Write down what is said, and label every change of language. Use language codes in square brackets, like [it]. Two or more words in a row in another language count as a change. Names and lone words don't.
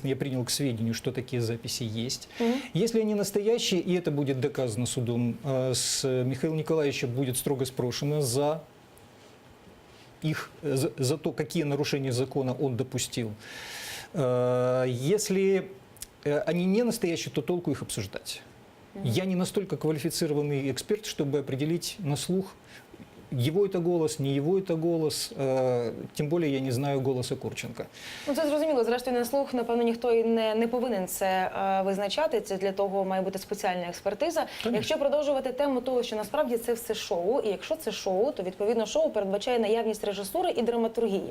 [ru] Я принял к сведению, что такие записи есть. Если они настоящие, и это будет доказано судом, с Михаила Николаевича будет строго спрошено за то, какие нарушения закона он допустил. Если они не настоящие, то толку их обсуждать. Я не настолько квалифицированный эксперт, чтобы определить на слух, его это голос, не его это голос, [uk] тим більше я не знаю голосу Курченка. Ну, це зрозуміло. Зрештою, на слух, напевно, ніхто і не повинен це визначати. Це для того має бути спеціальна експертиза. Якщо продовжувати тему того, що насправді це все шоу, і якщо це шоу, то, відповідно, шоу передбачає наявність режисури і драматургії.